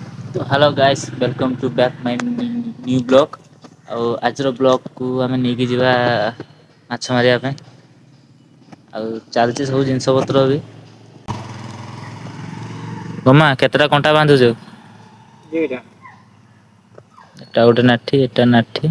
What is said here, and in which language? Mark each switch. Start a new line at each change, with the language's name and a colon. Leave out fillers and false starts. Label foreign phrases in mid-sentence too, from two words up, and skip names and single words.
English: तो hello guys welcome to back my new blog.
Odia: ଆଉ ଆଜିର ବ୍ଲଗ୍କୁ ଆମେ ନେଇକି ଯିବା ମାଛ ମାରିବା ପାଇଁ। ଆଉ ଚାଲିଛି ସବୁ ଜିନିଷ ପତ୍ର ବି। ଗମା କେତେଟା କଣ୍ଟା ବାନ୍ଧୁଛୁ? ଦିଟା। ଏଟା ଗୋଟେ ନାଠି ଏଟା ନାଠି।